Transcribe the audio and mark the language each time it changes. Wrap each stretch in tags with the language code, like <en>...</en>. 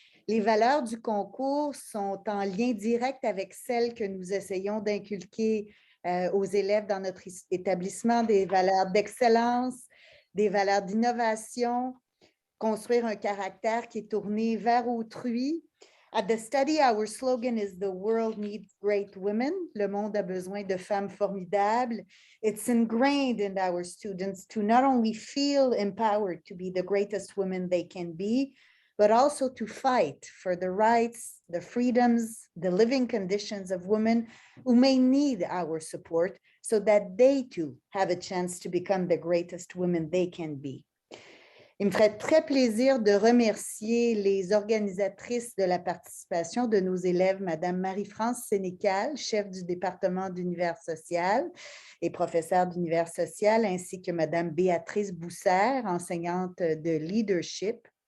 <fr>Les valeurs du concours sont en lien direct avec celles que nous essayons d'inculquer aux élèves dans notre établissement, des valeurs d'excellence, des valeurs d'innovation, construire un caractère qui est tourné vers autrui.</fr> <en>At The Study, our slogan is "The world needs great women."</en> <fr>Le monde a besoin de femmes formidables.</fr> <en>It's ingrained in our students to not only feel empowered to be the greatest women they can be, but also to fight for the rights, the freedoms, the living conditions of women who may need our support so that they too have a chance to become the greatest women they can be.</en> <fr>Il me ferait très plaisir de remercier les organisatrices de la participation de nos élèves, Mme Marie-France Sénécal, chef du département d'univers social et professeure d'univers social, ainsi que Mme Béatrice Bousser, enseignante de leadership.</fr>